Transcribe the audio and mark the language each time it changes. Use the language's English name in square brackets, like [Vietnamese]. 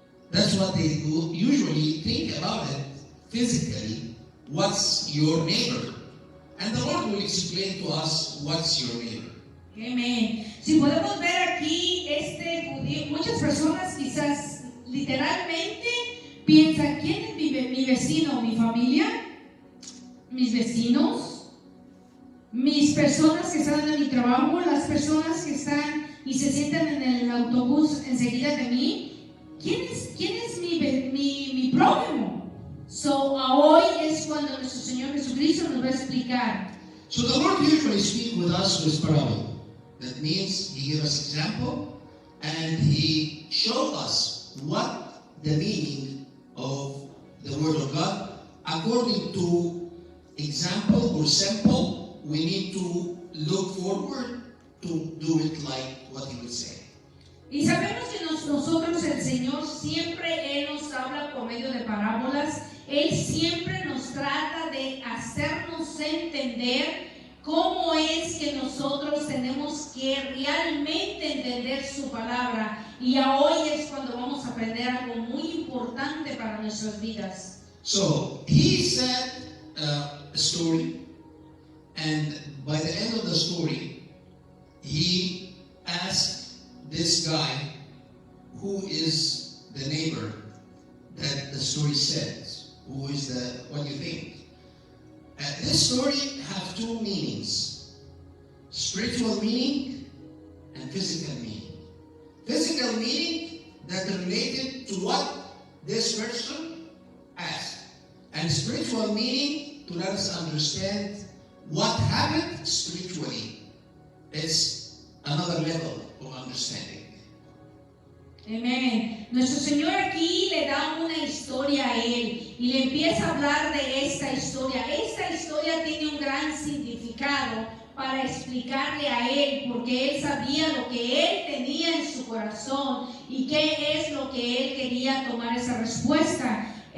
[English] That's what they usually think about it physically. What's your neighbor? And the Lord will explain to us what's your neighbor. [Spanish] Amén. Si podemos ver aquí este judío, muchas personas quizás literalmente piensan, ¿quién es mi vecino? ¿Mi familia? ¿Mis vecinos? ¿Mis personas que están en mi trabajo? ¿Las personas que están y se sientan en el autobús enseguida de mí, ¿quién es mi prójimo? So, hoy es cuando nuestro Señor Jesucristo nos va a explicar. [English] So the Lord usually speaks with us with parable. That means He gives us example and He shows us what the meaning of the Word of God. According to example or sample, we need to look forward to do it like what He would say. [Spanish] Y sabemos que nosotros, el Señor, siempre Él nos habla por medio de parábolas. Él siempre nos trata de hacernos entender cómo es que nosotros tenemos que realmente entender su palabra. Y hoy es cuando vamos a aprender algo muy importante para nuestras vidas. [English] So, He said a story, and by the end of the story, He asked this guy, who is the neighbor that the story says, who is the, what do you think? This story have two meanings, spiritual meaning and physical meaning. Physical meaning that related to what this person asked, and spiritual meaning to let us understand what happened spiritually. It's another level of understanding. [Spanish] Amén. Nuestro Señor aquí le da una historia a Él y le empieza a hablar de esta historia. Esta historia tiene un gran significado para explicarle a Él, porque Él sabía lo que Él tenía en su corazón y qué es lo que Él quería tomar esa respuesta.